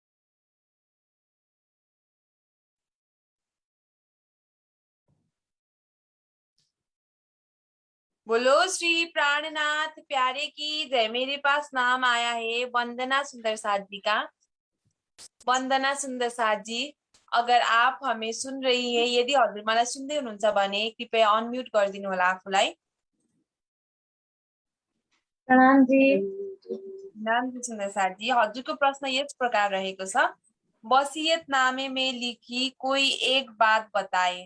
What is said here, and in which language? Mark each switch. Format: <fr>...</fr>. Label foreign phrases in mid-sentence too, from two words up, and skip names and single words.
<hi>बोलो श्री प्राणनाथ प्यारे की जय। मेरे पास नाम आया है वंदना सुंदर साथ जी का। वंदना सुंदर साथ जी, अगर आप हमें सुन रही है,</hi> <ne>यदि हजुर मलाई सुन्दै हुनुहुन्छ भने कृपया अनम्युट गरिदिनु होला आफूलाई। प्रणाम जी। नाम सुन्दर साथी, हजुरको प्रश्न यस प्रकार रहेको छ,</ne> <hi>वसीयतनामे में लिखी कोई एक बात बताए।</hi>